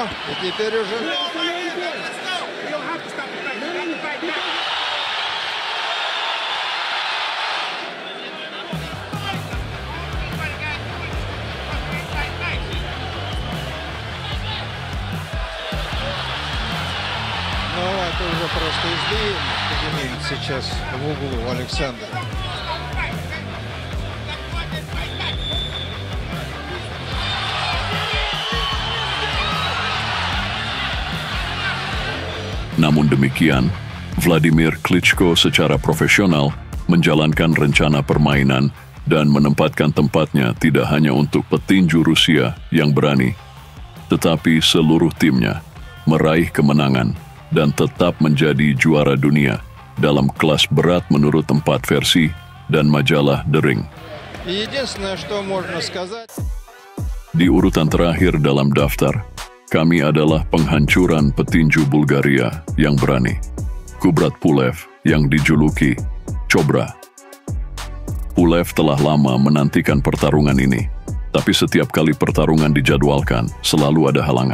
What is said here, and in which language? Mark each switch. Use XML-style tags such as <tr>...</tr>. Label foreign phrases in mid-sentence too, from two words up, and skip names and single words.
<ru>И теперь уже Ну, это уже просто избиение. Поднимет сейчас в углу Александр.</ru> <id>Namun demikian, Vladimir Klitschko secara profesional menjalankan rencana permainan dan menempatkan tempatnya tidak hanya untuk petinju Rusia yang berani, tetapi seluruh timnya meraih kemenangan dan tetap menjadi juara dunia dalam kelas berat menurut 4 versi dan majalah The Ring.</id> <ru>Единственное, что можно сказать.</ru> <id>Di urutan terakhir dalam daftar, kami adalah penghancuran petinju Bulgaria yang berani, Kubrat Pulev yang dijuluki Cobra. Pulev telah lama menantikan pertarungan ini, tapi setiap kali pertarungan dijadwalkan, selalu ada halangan.</id>